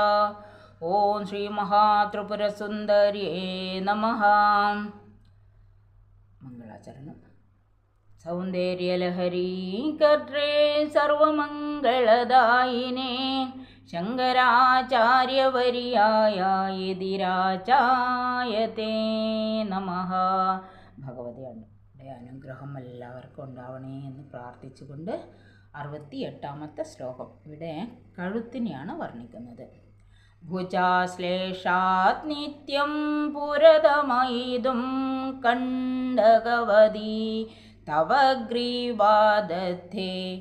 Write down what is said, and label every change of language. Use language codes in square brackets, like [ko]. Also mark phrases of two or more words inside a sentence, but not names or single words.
[sa] ओं श्री महात्रिपुरसुन्दर्ये नमः। मंगलाचरण। सौन्दर्यलहरी कर्त्रे सर्वमङ्गलदायिने शङ्कराचार्यवर्याय യതിരാചായതേ നമഃ. [ml] ഭഗവതിയുടെ അനുഗ്രഹം എല്ലാവർക്കും ഉണ്ടാവണേ എന്ന് പ്രാർത്ഥിച്ചുകൊണ്ട് 68ാമത്തെ ശ്ലോകം. ഇവിടെ കഴുത്തിനെയാണ് വർണ്ണിക്കുന്നത്. [sa] ഭുജാശ്ലേഷാത് നിത്യം പുരതമയിതും കണ്ടകവതി തവ ഗ്രീവാദത്തെ